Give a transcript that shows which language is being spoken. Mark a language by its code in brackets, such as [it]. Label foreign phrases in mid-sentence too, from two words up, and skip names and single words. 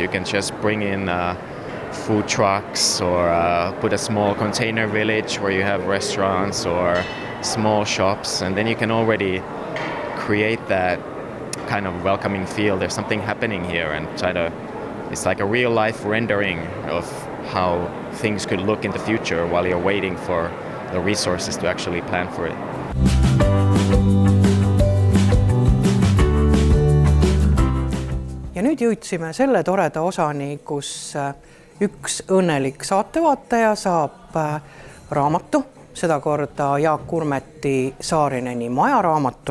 [en] You can just bring in food trucks, or put a small container village where you have restaurants or small shops, and then you can already create that kind of welcoming feel. There's something happening here, and it's like a real life rendering of how things could look in the future while you're waiting for the resources to actually plan for it. [et] Ja nüüd jõudsime selle toreda osani, kus üks õnnelik saatevaataja saab raamatu, sedakorda Jaak Kurmeti Saarineni maja raamatu.